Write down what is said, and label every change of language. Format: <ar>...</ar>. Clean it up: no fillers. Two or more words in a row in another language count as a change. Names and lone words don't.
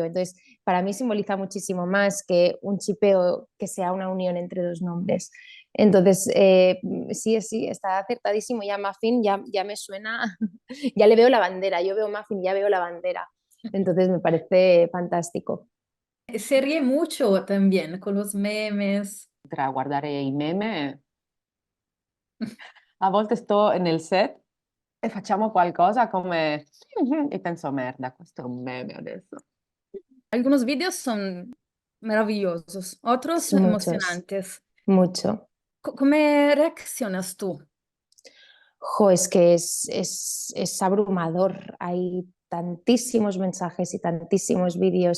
<es>Entonces para mí simboliza muchísimo más que un chipeo que sea una unión entre dos nombres. Entonces, sí, sí, está acertadísimo. Ya Muffin ya me suena, ya le veo la bandera. Yo veo Muffin, ya veo la bandera. Entonces me parece fantástico. Se ríe mucho también con los memes.</es> <it>Tra guardare i meme, a volte sto nel set e facciamo qualcosa come e penso merda, questo è un meme adesso.</it> <es>Algunos vídeos son maravillosos, otros Muchos, emocionantes. mucho. ¿Cómo reaccionas tú? Jo, es que es abrumador. Hay tantísimos mensajes y tantísimos vídeos.</es>